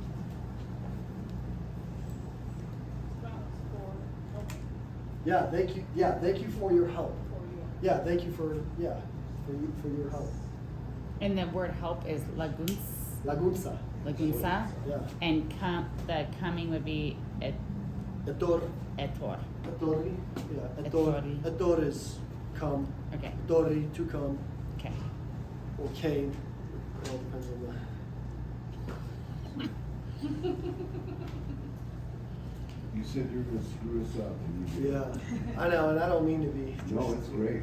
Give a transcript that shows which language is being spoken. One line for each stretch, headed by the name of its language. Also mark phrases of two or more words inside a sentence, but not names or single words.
English: Yeah, thank you. Yeah, thank you for your help. Yeah, thank you for your help. And the word help is lagunsa.
Basque: Lagunsa. Yeah.
English: And the coming would be
Basque: Etor. etor. Etorri. Yeah. Etorri.
English: Etor is come. Okay. Etorri, to come. Okay. Or came. It all depends on You said you're gonna screw us up and the. you did. Yeah. I know, and I don't mean to be. No, it's great.